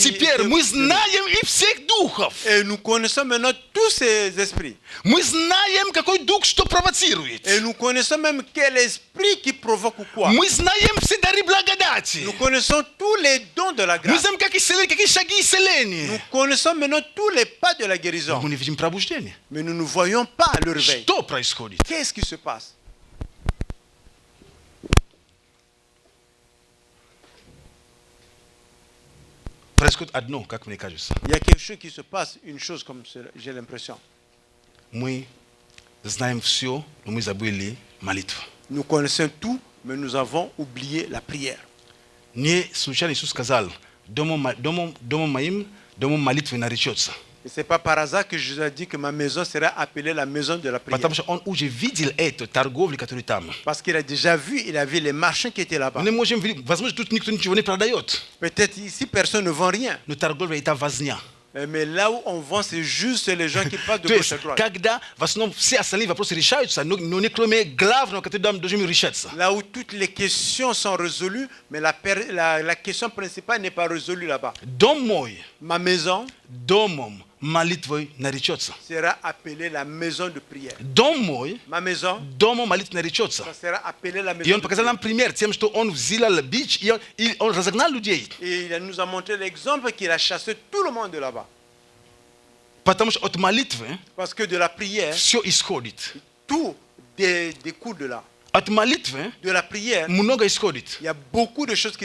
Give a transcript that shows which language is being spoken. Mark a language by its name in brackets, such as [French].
[Russian] Теперь мы знаем и всех духов. [French] Et nous connaissons maintenant tous ces esprits. [Russian] Мы знаем, какой дух что провоцирует. [French] Et nous connaissons même quel esprit qui provoque ou quoi. [Russian] Мы знаем все дары благодати. [French] Nous connaissons tous les dons de la [Russian] Мы [French] grâce. [Russian] знаем, как исцеление, какие шаги [French] Nous [Russian] исцеления. [French] connaissons maintenant tous les pas de la guérison. [Russian] Мы не видим пробуждения. [French] Mais nous ne voyons pas le réveil. [Russian] Что происходит? [French] Qu'est-ce qui se passe? [Russian] Происходит одно, как мне кажется. [French] Il y a quelque chose qui se passe, une chose comme cela, j'ai l'impression. [Russian] Мы знаем все, но мы забыли молитву. [French] Nous connaissons tout, mais nous avons oublié la prière. [Russian] Не случайно Иисус сказал, домом моим, домом молитвы наречется. [French] Et ce n'est pas par hasard que Jésus a dit que ma maison sera appelée la maison de la prière. [Russian] Потому что он уже видел эту торговлю, которая там. [French] Parce qu'il a déjà vu, il a vu les marchands qui étaient là-bas. [Russian] Мы не можем видеть, возможно, тут никто ничего не продает. [French] Peut-être ici, personne ne vend rien. [Russian] Но торговля это возня. [French] Mais là où on vend, c'est juste les gens qui passent de [Russian] То [French] gauche à droite. [Russian] когда в основном все остальные вопросы решаются, но не кроме главного, который должен решаться. [French] Là où toutes les questions sont résolues, mais la question principale n'est pas résolue là-bas. [Russian] Дом мой, [French] Ma maison [Russian] домом молитвой наречется. [French] sera appelée la maison de prière. [Russian] Дом мой, [French] Ma maison, [Russian] домом молитвы наречется. [French] ça sera appelée la [Russian] И [French] maison [Russian] он [French] de [Russian] показал [French] prière. [Russian] нам пример тем, что он взял бич, и он разогнал людей. [French] Et il nous a montré l'exemple qu'il a chassé tout le monde de là-bas. [Russian] Потому что от молитвы [French] Parce que de la prière, [Russian] все исходит. [French] tout découle de là. [Russian] От молитвы [French] De la prière, [Russian] много исходит. [French] il y a beaucoup de choses qui